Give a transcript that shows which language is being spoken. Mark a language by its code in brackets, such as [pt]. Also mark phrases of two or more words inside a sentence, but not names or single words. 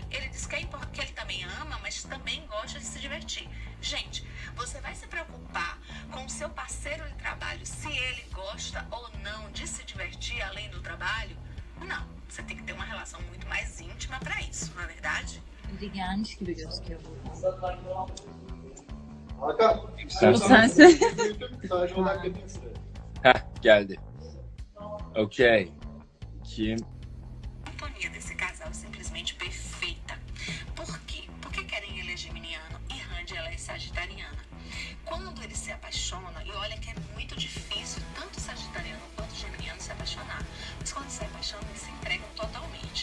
[pt] Ele diz que ele também ama, mas também gosta de se divertir. Gente, você vai se preocupar com o seu parceiro de trabalho se ele gosta ou não de se divertir além do trabalho? Não, você tem que ter uma relação muito mais íntima para isso, não é verdade? [tr] Biri gelmiş gibi gözüküyor burada. Hakan. Bu sensin. Sadece olarak yapayım size. Heh, geldi. Ok. Kim? [pt] A sintonia desse casal é simplesmente perfeita. Por quê? Porque querem ele é geminiano e Randy ela é sagitariana. Quando eles se apaixonam, e olha que é muito difícil tanto sagitariano quanto geminiano se apaixonar, mas quando se apaixonam eles se entregam totalmente.